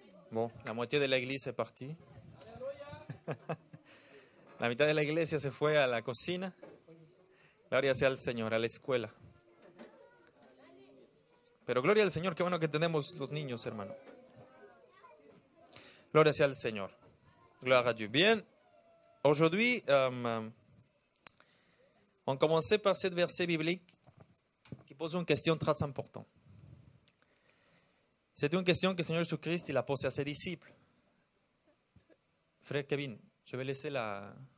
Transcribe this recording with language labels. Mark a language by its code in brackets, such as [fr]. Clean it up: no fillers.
[fr] Bon, la moitié de la iglesia est partie. [es] La mitad de la iglesia se fue a la cocina. Gloria sea al Señor, a la escuela. Pero gloria al Señor, qué bueno que tenemos los niños, hermano. Gloria sea al Señor. [fr] Gloire à Dieu. Bien, aujourd'hui, on commençait par ce verset biblique qui pose une question très importante. C'est une question que le Seigneur Jésus-Christ il a posée à ses disciples. Frère Kevin, je vais laisser la...